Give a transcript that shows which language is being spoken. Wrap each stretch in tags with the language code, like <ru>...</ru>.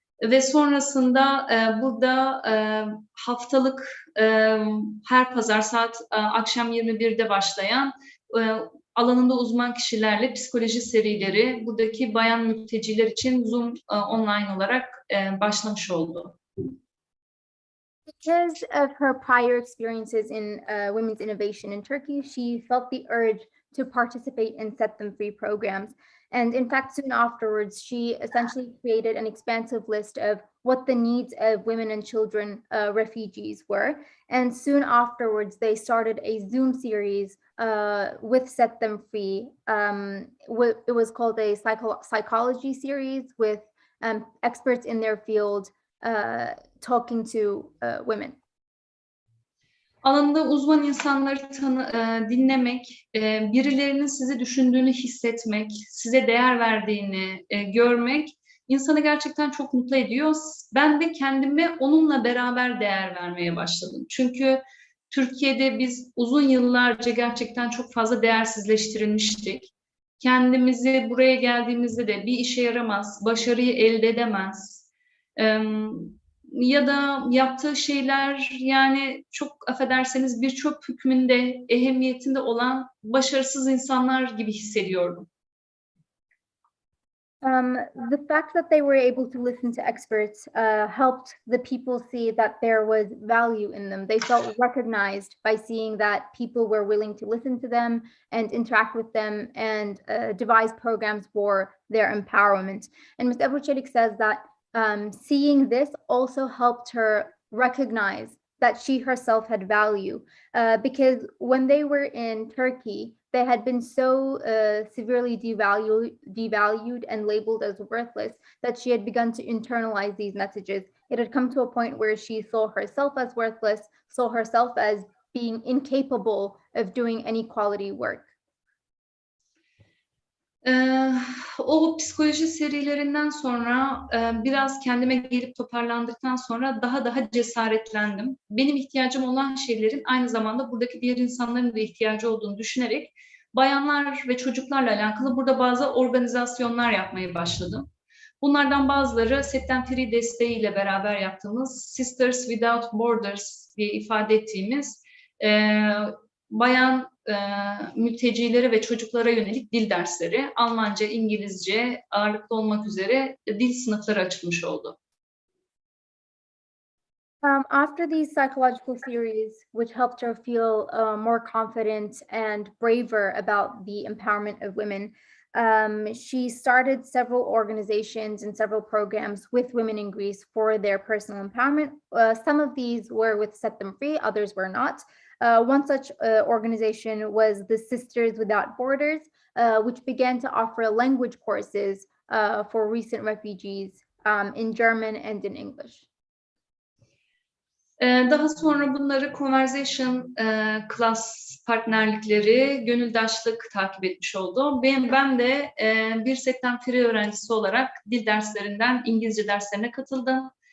<tr>Ve sonrasında burada haftalık her pazar saat akşam 21'de başlayan alanında uzman kişilerle psikoloji serileri buradaki bayan mülteciler için Zoom online olarak başlamış oldu.</tr> <en>Because of her prior experiences in women's innovation in Turkey, she felt the urge to participate in Set Them Free programs. And in fact, soon afterwards, she essentially created an expansive list of what the needs of women and children refugees were. And soon afterwards, they started a Zoom series with Set Them Free. It was called a psychology series with experts in their field talking to women.</en> <tr>Alanında uzman insanları dinlemek, birilerinin sizi düşündüğünü hissetmek, size değer verdiğini görmek insanı gerçekten çok mutlu ediyor. Ben de kendime onunla beraber değer vermeye başladım. Çünkü Türkiye'de biz uzun yıllarca gerçekten çok fazla değersizleştirilmiştik. Kendimizi buraya geldiğimizde de bir işe yaramaz, başarıyı elde edemez. Ya da yaptığı şeyler yani çok affederseniz bir çöp hükmünde, ehemmiyetinde olan başarısız insanlar gibi hissediyordum.</tr> <en>The fact that they were able to listen to experts helped the people see that there was value in them. They felt recognized by seeing that people were willing to listen to them and interact with them and devise programs for their empowerment. And Ms. Ebru Çelik says that seeing this also helped her recognize that she herself had value because when they were in Turkey, they had been so severely devalued and labeled as worthless that she had begun to internalize these messages. It had come to a point where she saw herself as worthless, saw herself as being incapable of doing any quality work.</en> <tr>O psikoloji serilerinden sonra biraz kendime gelip toparlandıktan sonra daha cesaretlendim. Benim ihtiyacım olan şeylerin aynı zamanda buradaki diğer insanların da ihtiyacı olduğunu düşünerek bayanlar ve çocuklarla alakalı burada bazı organizasyonlar yapmaya başladım. Bunlardan bazıları Set Them Free desteğiyle beraber yaptığımız Sisters Without Borders diye ifade ettiğimiz bayan mültecilere ve çocuklara yönelik dil dersleri, Almanca, İngilizce ağırlıklı olmak üzere dil sınıfları açılmış oldu.</tr> <en>After these psychological series, which helped her feel more confident and braver about the empowerment of women, she started several organizations and several programs with women in Greece for their personal empowerment. Some of these were with Set Them Free, others were not. One such organization was the Sisters Without Borders, which began to offer language courses for recent refugees in German and in English.</en> <tr>Daha sonra bunları</tr> <en>conversation class</en> <tr>partnerlikleri, gönüldaşlık takip etmiş oldu. Ben de bir Set Them Free öğrencisi olarak dil derslerinden İngilizce derslerine katıldım.</tr>